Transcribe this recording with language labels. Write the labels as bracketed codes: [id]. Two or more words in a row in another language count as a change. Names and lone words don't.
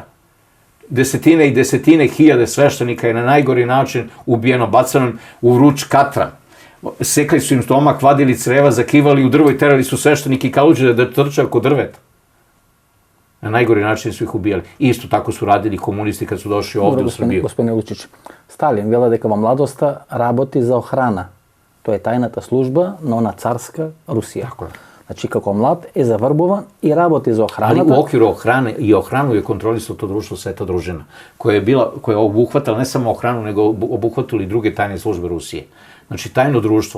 [sr] Desetine i desetine hiljade sveštenika je na najgori način ubijeno, bacano u vruć katran. Sekli su im stomak, vadili creva, zakivali u drvo i terali su sveštenike i kaluđe da trče oko drveta. Na najgori način su ih ubijali. Isto tako su radili komunisti kad su došli ovde u Srbiju. [mk] Господине Лучиќ, Сталин вела дека во младоста работи за охрана. [sr] To je tajnata služba, no ona carska Rusija. Tako je. Znači, kako mlad je zavrbovan i [mk] работи за охраната. [sr] Ali u okviru ohrane i ohranu je kontrolisao to društvo Sveta družina, koja je obuhvatala ne samo ohranu, nego obuhvatili i druge tajne službe Rusije. Znači, tajno društvo.